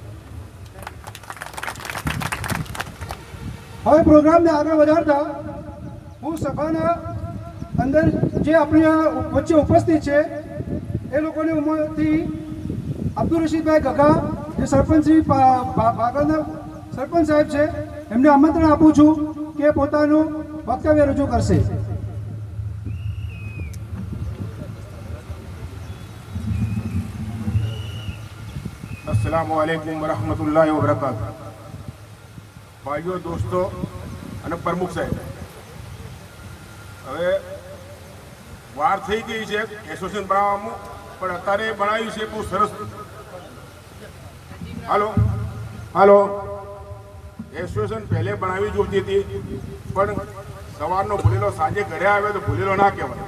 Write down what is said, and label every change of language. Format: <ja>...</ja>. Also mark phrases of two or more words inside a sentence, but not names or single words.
<gu>હવે પ્રોગ્રામને આગળ વધારતા હું સભાના અંદર જે આપણી વચ્ચે ઉપસ્થિત છે એ લોકોની ઉંમરથી અબ્દુલ રશીદભાઈ ગગા જે સરપંચ શ્રી ભાગળના સરપંચ સાહેબ છે એમને આમંત્રણ આપું છું કે પોતાનું વક્તવ્ય રજૂ કરશે.</gu> <ar>السلام عليكم ورحمة الله وبركاته.</ar> <hi>भाइयों, दोस्तों</hi> <gu>અને પ્રમુખ સાહેબ, હવે વાર થઈ ગઈ છે એસોસિએશન બનાવવામાં, પણ અત્યારે બનાવ્યું છે બહુ સરસ. હાલો એસોસિએશન પહેલે બનાવી જોતી હતી, પણ સવારનો ભૂલેલો સાંજે ઘરે આવ્યો તો ભૂલેલો ના કહેવાય.</gu>